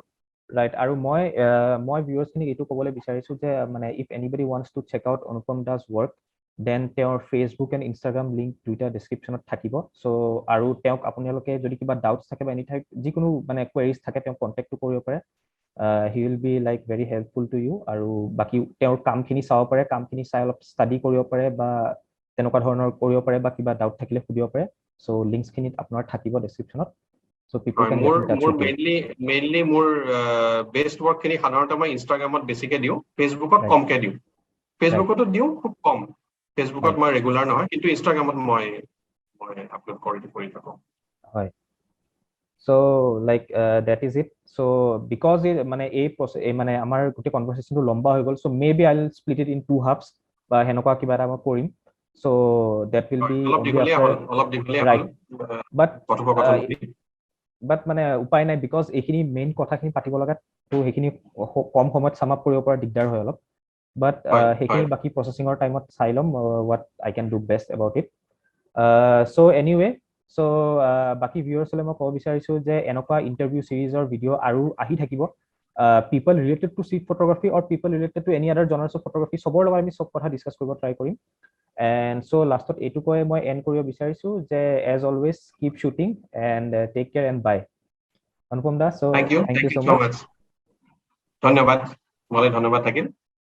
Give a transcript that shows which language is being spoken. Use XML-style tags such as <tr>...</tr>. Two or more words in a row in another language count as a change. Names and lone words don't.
<as>ৰাইট আৰু মই ভিউৱাৰ্ছখিনিক এইটো ক'বলৈ বিচাৰিছো যে মানে</as> <en>if anybody wants to check out</en> <as>অনুপম দাস ৱৰ্ক দেন তেওঁৰ ফেচবুক এণ্ড ইনষ্টাগ্ৰাম লিংক দুইটা ডেছক্ৰিপশ্যনত থাকিব চ' আৰু তেওঁক আপোনালোকে যদি কিবা ডাউটছ থাকে বা</as> <en>any type</en> <as>যিকোনো মানে কুৱেৰিজ থাকে তেওঁক কণ্টেক্টটো কৰিব পাৰে</as> <en>he will be like very helpful to you</en> <as>আৰু বাকী তেওঁৰ কামখিনি চাব পাৰে কামখিনি চাই অলপ ষ্টাডি কৰিব পাৰে বা তেনেকুৱা ধৰণৰ কৰিব পাৰে বা কিবা ডাউট থাকিলে সুধিব পাৰে চ' লিংকছখিনিত আপোনাৰ থাকিব ডেছক্ৰিপশ্যনত</as> <en>So people can get in touch with you.</en> <as>Mainly মোৰ বেষ্ট ৱৰ্ক খিনি সাধাৰণতে মই ইনষ্টাগ্ৰামত বেছিকে দিওঁ ফেচবুকত কমকে দিওঁ ফেচবুকতো দিওঁ খুব কম ফেচবুকত মই ৰেগুলাৰ নহয় কিন্তু ইনষ্টাগ্ৰামত মই আপলোড কৰি থাকোঁ হয়</as> <en>so like that is it so because</en> <as>মানে এই মানে আমাৰ গোটেই কনভাৰসেচনটো লম্বা হৈ গ'ল</as> <en>so maybe I'll split it in two halves</en> <as>বা হেনেকুৱা কিবা এটা মই কৰিম</as> <en>so that will be</en> <as>অলপ দীঘলীয়া</as> <en>right but</en> <as>মানে উপায় নাই বিকজ এইখিনি মেইন কথাখিনি পাতিব লগা তো সেইখিনি কম সময়ত</as> <en>sum up</en> <as>কৰিব পৰা দিগদাৰ হয় অলপ বাট সেইখিনি বাকি প্ৰসেসিংৰ টাইমত চাই লম</as> <en>what I can do best about it so anyway so</en> <as>বাকি ভিউয়াৰ্ছলৈ মই ক'ব বিচাৰিছো যে এনেকুৱা ইন্টাৰভিউ সিৰিজৰ ভিডিও আৰু আহি থাকিব</as> <en>people related to street photography or people related to any other genres of photography</en> <as>সবৰ লগত আমি সব কথা ডিসকাস কৰিব ট্ৰাই কৰিম</as> <en>and so</en> <as>lastত এইটো কৈ মই এন্ড কৰিব বিচাৰিছো যে</as> <en>as always keep shooting and take care and bye Anupam da so thank you so much</en> <as>ধন্যবাদ মই ধন্যবাদ থাকিল</as>